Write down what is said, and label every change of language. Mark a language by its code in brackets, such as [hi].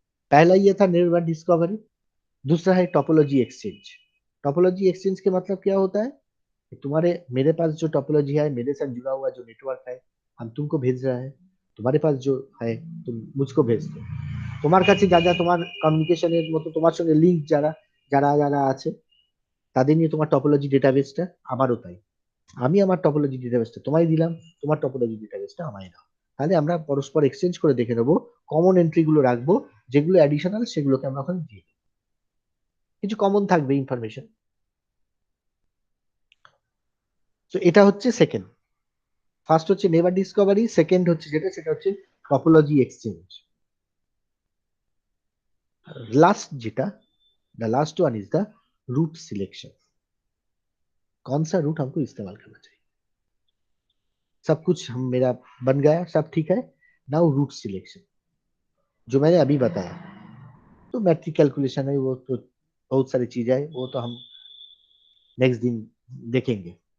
[hi] पहला ये था नेटवर्क डिस्कवरी, दूसरा है टोपोलॉजी एक्सचेंज। टोपोलॉजी एक्सचेंज के मतलब क्या होता है, तुम्हारे मेरे पास जो टोपोलॉजी है, मेरे साथ जुड़ा हुआ जो नेटवर्क है, हम तुमको भेज रहा है, तुम्हारे पास जो है तुम मुझको भेज दो, [bn] তোমার কাছে যা যা তোমার কমিউনিকেশনের মতো তোমার সঙ্গে লিংক যারা আছে তাদের নিয়ে তোমার টপোলজি ডেটাবেসটা আমারও তাই, আমি আমার টপোলজি ডেটাবেসটা তোমায় দিলাম, তোমার টপোলজি ডেটাবেসটা আমায় দাও, তাহলে আমরা পরস্পর এক্সচেঞ্জ করে দেখে নেবো, কমন এন্ট্রি গুলো রাখবো, যেগুলো অ্যাডিশনাল সেগুলোকে আমরা ওখানে দিয়ে দেবো, কিছু কমন থাকবে ইনফরমেশন। তো এটা হচ্ছে সেকেন্ড, ফার্স্ট হচ্ছে নেবার ডিসকভারি, সেকেন্ড হচ্ছে সেটা হচ্ছে topology exchange. [en] last zeta the last one is the route selection, [hi] कौन सा रूट हमको इस्तेमाल करना चाहिए। सब कुछ हम मेरा बन गया, सब ठीक है। नाउ रूट सिलेक्शन जो मैंने अभी बताया, तो मैट्रिक कैलकुलेशन है, वो तो बहुत सारी चीजें है, वो तो हम नेक्स्ट दिन देखेंगे।